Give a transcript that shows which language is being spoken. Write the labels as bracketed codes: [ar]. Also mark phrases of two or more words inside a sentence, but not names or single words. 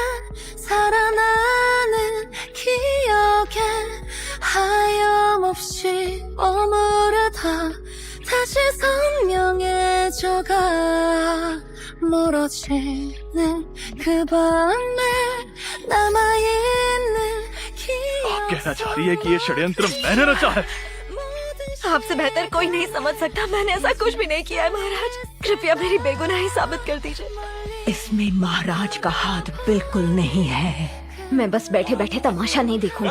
[ko] 살아나는 기억에 하염없이 머무르다 다시 선명해져가 멀어지는 그 밤에 남아있는 [hi] आप कहना चाह रही है कि ये षड्यंत्र मैंने रचा है? आपसे बेहतर कोई नहीं समझ सकता, मैंने ऐसा कुछ भी नहीं किया है महाराज। कृपया मेरी बेगुनाही साबित कर दीजिए। इसमें महाराज का हाथ बिल्कुल नहीं है। मैं बस बैठे बैठे तमाशा नहीं देखूंगी।